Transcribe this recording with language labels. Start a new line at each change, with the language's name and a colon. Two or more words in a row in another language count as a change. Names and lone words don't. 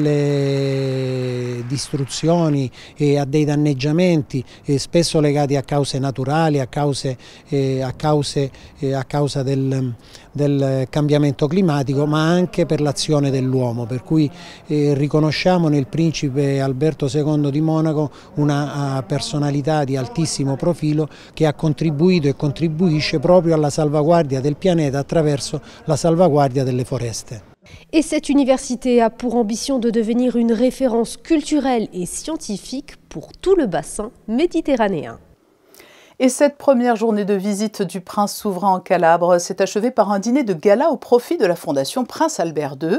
Italian: delle distruzioni e a dei danneggiamenti spesso legati a cause naturali, a causa del cambiamento climatico, ma anche per l'azione dell'uomo, per cui riconosciamo nel principe Alberto II di Monaco una personalità di altissimo profilo che ha contribuito e contribuisce proprio alla salvaguardia del pianeta attraverso la salvaguardia delle foreste.
French: Et cette université a pour ambition de devenir une référence culturelle et scientifique pour tout le bassin méditerranéen. Et cette première journée de visite du prince souverain en Calabre s'est achevée par un dîner de gala au profit de la Fondation Prince Albert II.